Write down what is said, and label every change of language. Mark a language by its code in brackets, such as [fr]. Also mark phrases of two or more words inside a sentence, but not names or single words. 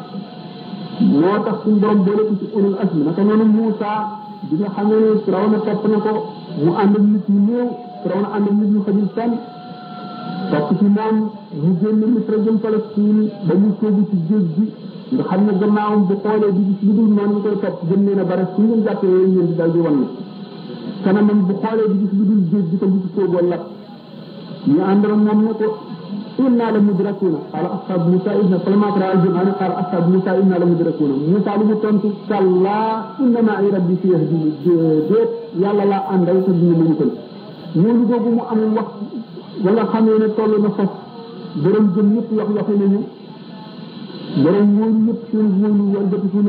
[wo] moo tax suñu borom boole ko ci [ar] أولو العزم [wo] naka noonu Muusaa bi nga xamee ne Firawna topp na ko mu ànd ak nit ñu néew Firawna ànd ak nit ñu xajul fenn topp ci moom mu génn Misra jëm Palestine ba mu sóobu ci géej gi nga xam ne gannaawam bu xoolee di gis lu dul noonu ñu koy topp gën leen a bare suñu leen jàppee yooyu ngeen di dal di wan ne kanamam bu xoolee di gis lu dul géej gi te bu ci sóoboo lakk ñu àndoon moom ne ko [ar] إنا لـ مدركون قال أصحاب موسى إنا فلما تراءى الجمعان قال أصحاب موسى إنا لمدركون [wo] Musa lu mu tontu [ar] كلا إن معي ربي سيهدين [wo] déet yàlla laa àndal te dina ma musal ñooñu googu mu am wax wala xamee ne toll na foofu borom jëm ñëpp yox-yoxi nañu borom wóolu ñëpp seen wóolu wëlbatiku na